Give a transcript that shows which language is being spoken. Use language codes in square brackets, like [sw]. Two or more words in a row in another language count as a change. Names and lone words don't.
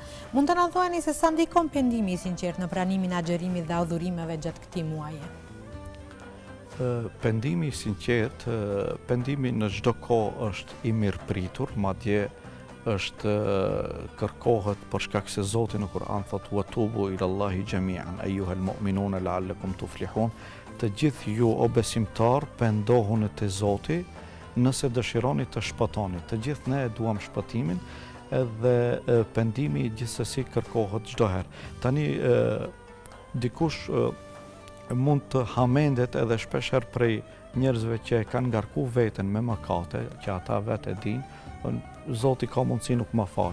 [sq] Mund të na thuani se sa ndikon pendimi i sinqert në pranimin e agjerimit dhe adhurimeve gjatë këtij muaji? Pendimi i sinqert, pendimi në çdo kohë është i mirëpritur, madje është kërkohet për shkak se Zoti në Kur'an thotë [ar] وتوبوا إلى الله جميعا أيها المؤمنون لعلكم تفلحون. [sq] Të gjithë ju o besimtar pendohuni te Zoti nëse dëshironi të shpëtoni. Të gjithë ne e duam shpëtimin edhe pendimi gjithsesi kërkohet çdo herë. Tani dikush mund të hamendet edhe shpeshherë prej njerëzve që e kanë ngarku veten me mëkate, që ata vetë e dinë, Zoti ka mundësi nuk ma fal.